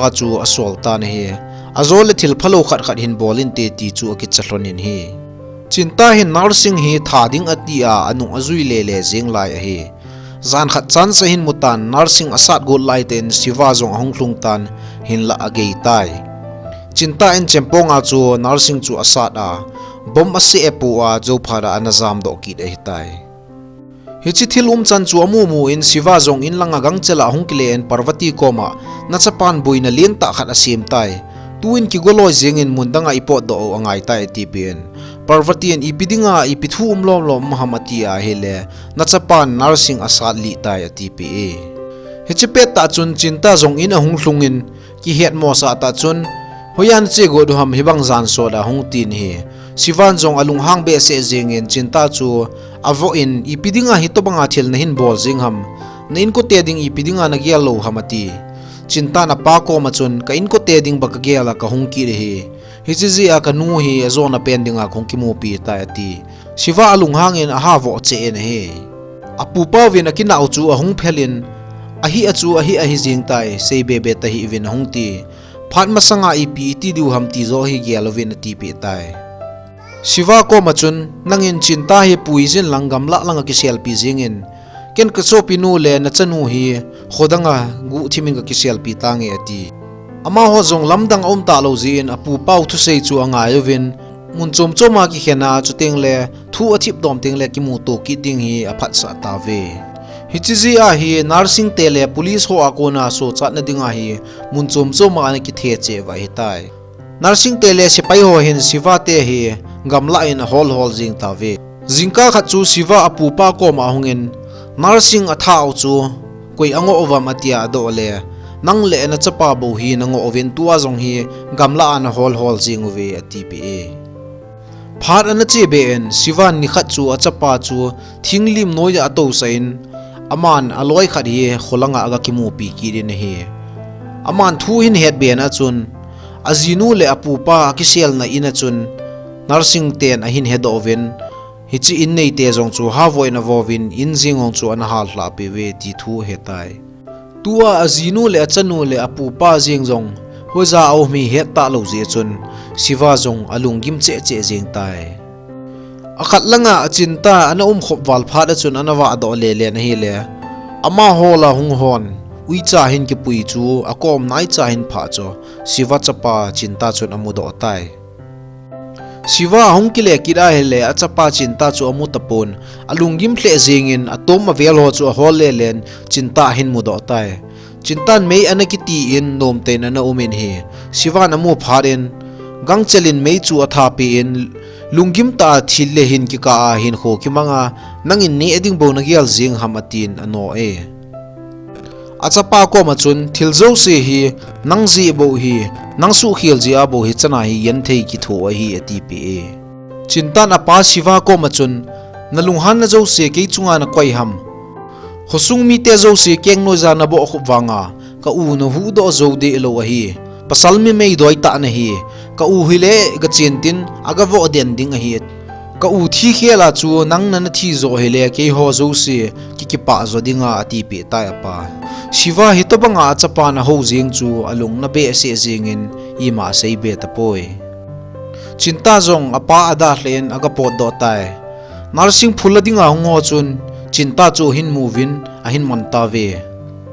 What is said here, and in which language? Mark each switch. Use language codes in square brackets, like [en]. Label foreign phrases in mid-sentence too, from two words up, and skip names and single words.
[tcz] chu asol ta ne he azole thil phalo khat khat hin bolin te ti chu ki chalonin hi chinta hin narsing hi thading atia anu azui le le jing lai hi zan khat chan sa hin mutan narsing asat go lai ten Shiva zong honglung tan hin la agei tai chinta in chemponga chu narsing chu asat a bom ase epu a jo phara anazam do ki dei tai hichi thilum chan chu amu mu in Shiva zong in langa gangchela hongkile en Parvati koma nachapan buina lien ta khat asim tai tuin ki goloi jengin mundanga ipot do angai tai tipin Parvati en ipidinga ipithu umlom lom mahamati a hele nachapan narsing asat li tai atipi hichi pet ta chun chinta zong in a hunglungin ki het mo sa ta chun hoyan che go du ham hibang zan so da hongtin hi Sivan zong alung hang be se jengin chinta chu avo in ipidinga hitobanga thil na hin bol jing ham na in ko te ding ipidinga na gial lo hamati chinta na pa ko machun ka in ko te ding baka giala ka hongki re hi hichi a ka nu hi azona pendinga khongki mo pi ta ati Shiva alung hangin a ha vo che en he apu pa win akina uchu a hung phelin ahi achu ahi ahi jing tai sei be be ta hi win hongti phat masanga ipi ti du ham ti zo hi gialovin ati pi tai Shiva ko machun nangin chinta hi puizin langgam la langa ki selfie jingin ken ka so pinu le na chanu hi khodanga gu thimin ka ki selfie tangi ati ama ho zong lamdang om ta lo jin apu pau thu sei chu anga yovin mun chom choma ki khena chu teng le thu athip dom teng le ki mu to ki ding hi aphat sa ta ve hichi a hi nursing te le police ho akona so chat na dinga hi mun chom choma an ki the che wa hi tai nursing te le sipai ho hin Shiva te hi gamla in hol jing ta ve jingka kha chu Shiva apu pa ko ma hungin nursing atha au chu koi ango owam atia do le nang le na chapa bo hi nango oven tua zong hi gamla an hol jing ve ati pe phat an che be en Shiva ni khat chu achapa chu thinglim noya ato sain aman aloi khat hi kholanga aga ki mu pi ki rin hi aman thu hin het be na chun azinu le apu pa ki sel na ina chun nursing ten ahin head oven hichi in nei te jong chu ha voina vovin in jingong chu an hal hla pe ve ti thu hetai tua azinu le achanu le apu pa jing jong hoza au mi het ta lo je chun Shiva jong alungim che jing tai akhat langa achinta ana khop wal phat chun anawa do le le na hi le ama hola hung hon ui cha hin ki pui chu akom nai cha hin pha cho Shiva chapa chinta chun amu do tai Shiva hongkile kira hele achapa chinta chu amu tapon alungim hle jingin atom avel ho chu hol le len chinta hin mu do tai chintan mei anakiti in nom te na na umin hi Shiva namu pharin gangchelin mei chu atha pi in lungim ta thille hin ki ka hin kho ki manga nangin ni eding bo na gial jing hamatin ano e achapa ko machun thilzo se hi nangji bo hi nangsu khil ji abo hi chana hi yan thei ki tho hi ati pe chinta na pa Shiva ko machun nalunghan na zo se ke chunga na koi ham khosung mi te zo se keng no za na bo khu wanga ka u no hu do zo de lo hi pasal mi mei doi ta na hi ka u hile ga chintin aga vo den ding hi ka u thi khela chu nang na thi zo hele ke ho zo se ki pa zo dinga ati pe ta pa Shiva hitobanga chapa na ho jing chu alung na be se jingin ima sei be ta poi chinta zong apa ada hlen aga pot do tai narsing phula dinga ngo chun chinta chu hin movin a hin man ta ve